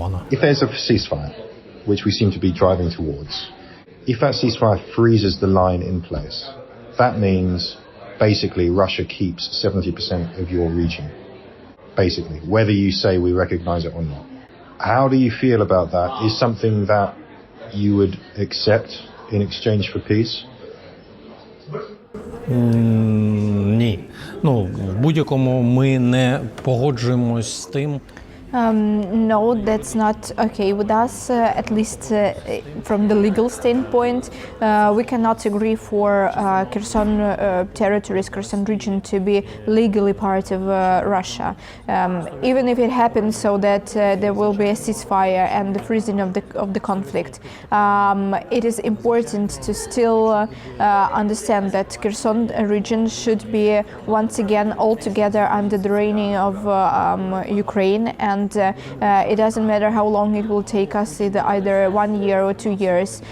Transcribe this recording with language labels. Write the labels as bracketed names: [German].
[English] If there's a ceasefire, which we seem to be driving towards, if that ceasefire freezes the line in place, that means basically Russia keeps 70% of your region. Basically, whether you say we recognize it or not. How do you feel about that? Is something that you would accept in exchange for peace? [Ukrainian] Ні. Ну, в будь-якому ми не погоджуємось з тим. [English] No, that's not okay with us, at least from the legal standpoint. We cannot agree for Kherson territories, Kherson region to be legally part of Russia. Even if it happens so that there will be a ceasefire and the freezing of the conflict, it is important to still understand that Kherson region should be once again all together under the reigning of Ukraine, and it doesn't matter how long it will take us, either 1 year or 2 years.